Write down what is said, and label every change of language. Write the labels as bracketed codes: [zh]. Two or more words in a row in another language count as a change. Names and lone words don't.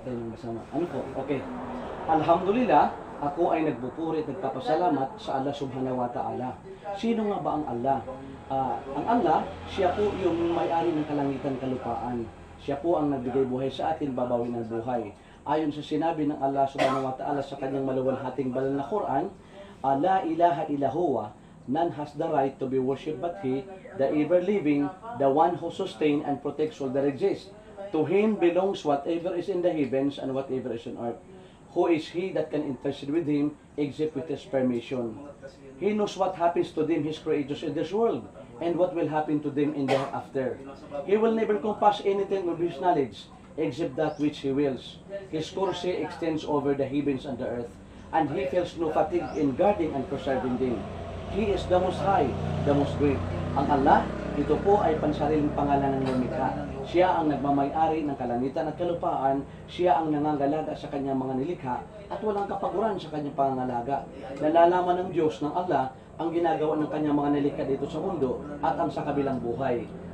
[tl] tayo ng masama. Ano po? Okay. Alhamdulillah, ako ay nagpupuri at nagpapasalamat sa Allah [ar] سبحانه وتعالى. [tl] Sino nga ba ang Allah? Ang Allah, siya po yung may-ari ng kalangitan kalupaan. Siya po ang nagbigay buhay sa atin, babawin ng buhay. Ayon sa sinabi ng Allah [ar] سبحانه وتعالى [tl] sa kanyang maluwalhating banal na Quran, [ar] لا إله إلا هو, [en] none has the right to be worshipped but He, the ever-living, the one who sustains and protects all that exists. To Him belongs whatever is in the heavens and whatever is on earth. Who is He that can intercede with Him except with His permission? He knows what happens to them, His creatures in this world, and what will happen to them in the hereafter. He will never compass anything with His knowledge, except that which He wills. His course extends over the heavens and the earth, and He feels no fatigue in guarding and preserving them. He is the Most High, the Most Great. [tl] Ang Allah, ito po ay pansariling pangalan ng lumikha. Siya ang nagmamay-ari ng kalangitan at kalupaan, siya ang nangangalaga sa kanyang mga nilikha at walang kapaguran sa kanyang pangangalaga. Nalalaman ng Diyos ng Allah ang ginagawa ng kanyang mga nilikha dito sa mundo at ang sa kabilang buhay.